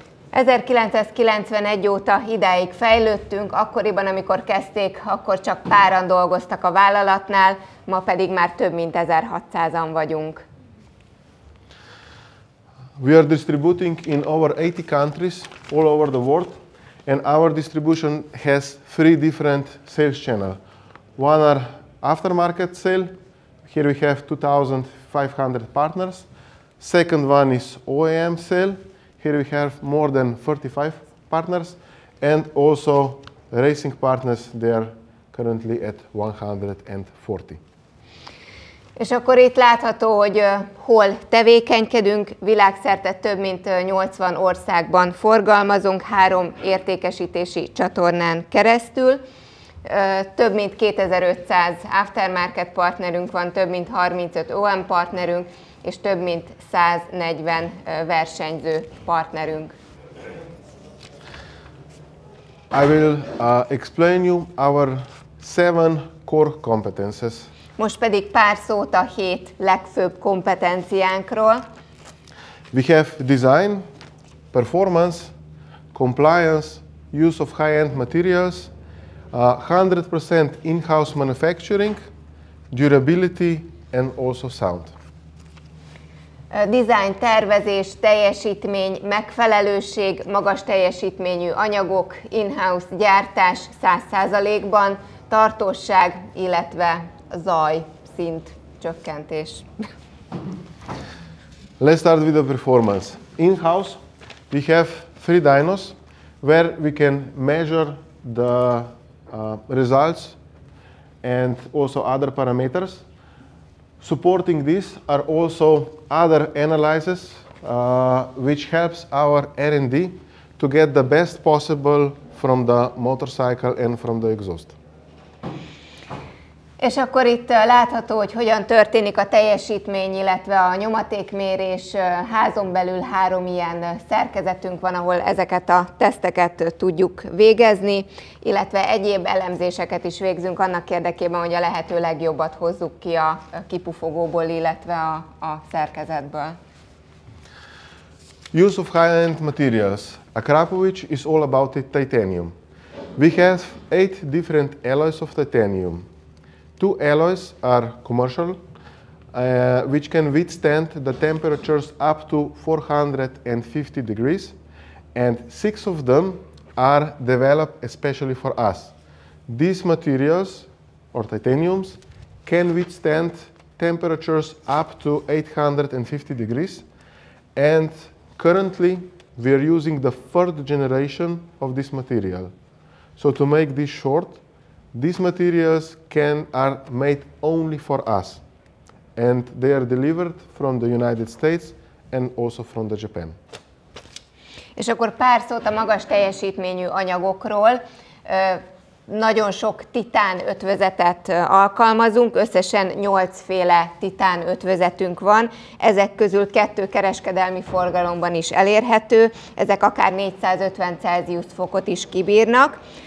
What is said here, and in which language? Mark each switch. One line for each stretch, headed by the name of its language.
Hungarian: 1991 óta idáig fejlődtünk, akkoriban, amikor kezdték, akkor csak páran dolgoztak a vállalatnál, ma pedig már több mint 1600-an vagyunk.
English: We are distributing in over 80 countries all over the world, and our distribution has 3 different sales channels. One are aftermarket sale. Here we have 2,500 partners. Second one is OEM sale. Here we have more than 35 partners, and also racing partners. They are currently at 140.
Hungarian: És akkor itt látható, hogy hol tevékenykedünk, világszerte több mint 80 országban forgalmazunk, 3 értékesítési csatornán keresztül. Több mint 2500 aftermarket partnerünk van, több mint 35 OEM partnerünk, és több mint 140 versenyző partnerünk.
English: I will explain you our 7 core competences.
Hungarian: Most pedig pár szót a 7 legfőbb kompetenciánkról.
English: We have design, performance, compliance, use of high-end materials, 100% in-house manufacturing, durability, and also sound.
Hungarian: Design, tervezés, teljesítmény, megfelelőség, magas teljesítményű anyagok, in-house gyártás 100%-ban, tartóság, illetve zaj szint csökkentés.
English: Let's start with the performance. In-house, we have 3 dynos where we can measure the results and also other parameters. Supporting this are also other analyses which helps our R&D to get the best possible from the motorcycle and from the exhaust.
Hungarian: És akkor itt látható, hogy hogyan történik a teljesítmény, illetve a nyomatékmérés. Házon belül 3 ilyen szerkezetünk van, ahol ezeket a teszteket tudjuk végezni, illetve egyéb elemzéseket is végzünk annak érdekében, hogy a lehető legjobbat hozzuk ki a kipufogóból, illetve a szerkezetből.
English: Use of high-end materials. Akrapovic is all about titanium. We have 8 different alloys of titanium. 2 alloys are commercial, which can withstand the temperatures up to 450 degrees, and 6 of them are developed especially for us. These materials, or titaniums, can withstand temperatures up to 850 degrees, and currently we are using the 3rd generation of this material. So to make this short, these materials are made only for us, and they are delivered from the United States and also from the Japan.
Hungarian: És akkor pár szót a magas teljesítményű anyagokról. Nagyon sok titán ötvözetet alkalmazunk, összesen 8 féle titán ötvözetünk van. Ezek közül 2 kereskedelmi forgalomban is elérhető, ezek akár 450 Celsius fokot is kibírnak.